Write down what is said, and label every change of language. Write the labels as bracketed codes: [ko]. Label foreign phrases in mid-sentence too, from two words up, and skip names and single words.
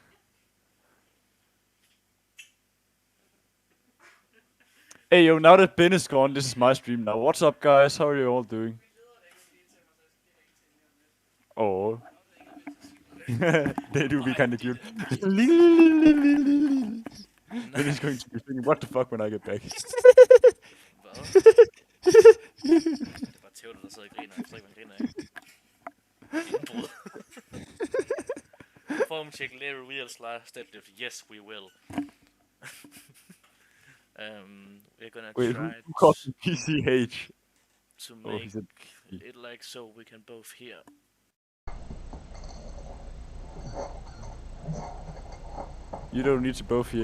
[en] Hey yo, now that Ben is gone, this is my stream now. What's up, guys? How are you all doing? Oh. They do be kinda cute. Then he's going to be thinking, what the fuck when I get back? [da] Hvad? Det er bare Theodor, der sidder og griner. Jeg forstår ikke, hvad han griner af. Indbrud. [en] Form check later wheels last deadlift. Yes, we will. We're gonna Wait, try who calls him PCH? to Oh, he make said it like so we can both hear. You don't need to both hear.